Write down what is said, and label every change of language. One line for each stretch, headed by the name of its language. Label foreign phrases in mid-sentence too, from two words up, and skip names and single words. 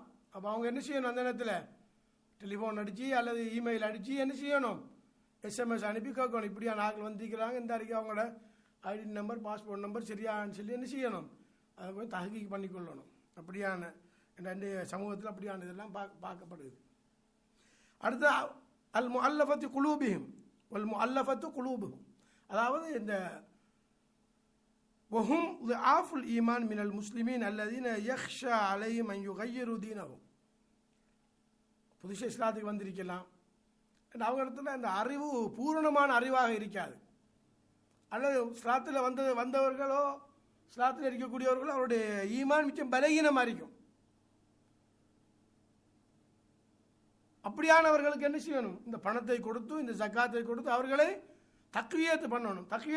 Tamil: அப்போ அவங்க என்ன செய்யணும், அந்த நேரத்தில் டெலிஃபோன் அடித்து அல்லது இமெயில் அடித்து என்ன செய்யணும், எஸ்எம்எஸ் அனுப்பி கேட்கணும், இப்படியான ஆட்கள் வந்திருக்கிறாங்க, இந்த அறிக்கை அவங்களோட
English: ID number passport number
Tamil: சரியான்னு சொல்லி என்ன செய்யணும், அதை போய் தஹ்கீக் பண்ணிக்கொள்ளணும். அப்படியான ரெண்டு சமூகத்தில் அப்படியான இதெல்லாம் பார்க்கப்படுது.
Arabic: அடுத்து المؤلفة قلوبهم والمؤلفة قلوبهم,
Tamil: அதாவது இந்த
Arabic: وهم ضعاف الإيمان من المسلمين الذين يخشى عليهم أن يغيروا دينهم.
Tamil: புதுசாக இஸ்லாத்துக்கு வந்திருக்கலாம், அவங்க இடத்துல அந்த அறிவு பூரணமான அறிவாக இருக்காது, அல்லது இஸ்லாத்தில் வந்தவர்களோ இஸ்லாத்தில் இருக்கக்கூடியவர்களோ அவருடைய ஈமான் மிச்சம் பலகீனமாக இருக்கும். அப்படியானவர்களுக்கு என்ன செய்யணும், இந்த பணத்தை கொடுத்து இந்த ஜக்காத்தை கொடுத்து அவர்களை தக்வியத்து பண்ணணும்.